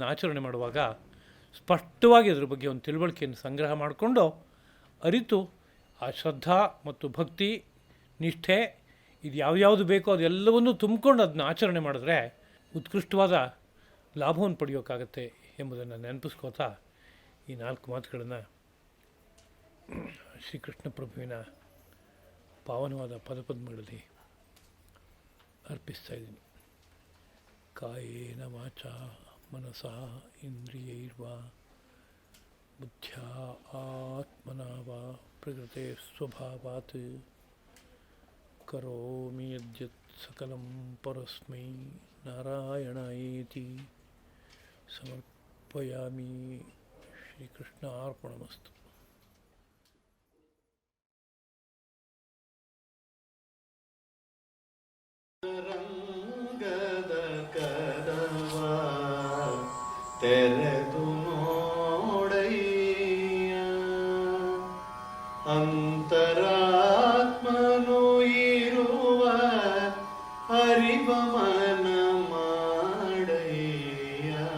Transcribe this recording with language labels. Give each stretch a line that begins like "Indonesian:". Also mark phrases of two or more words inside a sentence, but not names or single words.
Kannada: ಆಚರಣೆ ಮಾಡುವಾಗ ಸ್ಪಷ್ಟವಾಗಿ ಅದರ ಬಗ್ಗೆ ಒಂದು ತಿಳುವಳಿಕೆಯನ್ನು ಸಂಗ್ರಹ ಮಾಡಿಕೊಂಡು ಅರಿತು ಆ ಶ್ರದ್ಧಾ ಮತ್ತು ಭಕ್ತಿ ನಿಷ್ಠೆ ಇದು ಯಾವ್ಯಾವುದು ಬೇಕೋ ಅದೆಲ್ಲವನ್ನೂ ತುಂಬಿಕೊಂಡು ಅದನ್ನ ಆಚರಣೆ ಮಾಡಿದ್ರೆ ಉತ್ಕೃಷ್ಟವಾದ ಲಾಭವನ್ನು ಪಡೆಯೋಕ್ಕಾಗತ್ತೆ ಎಂಬುದನ್ನು ನೆನಪಿಸ್ಕೋತಾ ಈ 4 ಮಾತುಗಳನ್ನು ಶ್ರೀಕೃಷ್ಣ ಪ್ರಭುವಿನ ಪಾವನವಾದ ಪದಪದ್ಮಗಳಲ್ಲಿ ಅರ್ಪಿಸ್ತಾ ಇದ್ದೀನಿ.
Sanskrit: ಕಾಯೇನ ವಾಚಾ ಮನಸಾ ಇಂದ್ರಿಯೈರ್ವಾ ಬುದ್ಧ್ಯಾ ಆತ್ಮನಾ ವಾ ಪ್ರಕೃತೆ ಸ್ವಭಾವಾತ್ ಕರೋಮಿ ಯದ್ಯತ್ ಸಕಲಂ ಪರಸ್ಮೈ ನಾರಾಯಣಾಯೇತಿ ಸಮರ್ಪಯಾಮಿ.
Kannada: ಶ್ರೀಕೃಷ್ಣಾರ್ಪಣಮಸ್ತು. ರಂಗದ ಕದವ ತೆರೆದು ನೋಡಯ್ಯ, ಅಂತರಾತ್ಮನು ಇರುವ ಅರಿವ ಮನ ಮಾಡಯ್ಯ.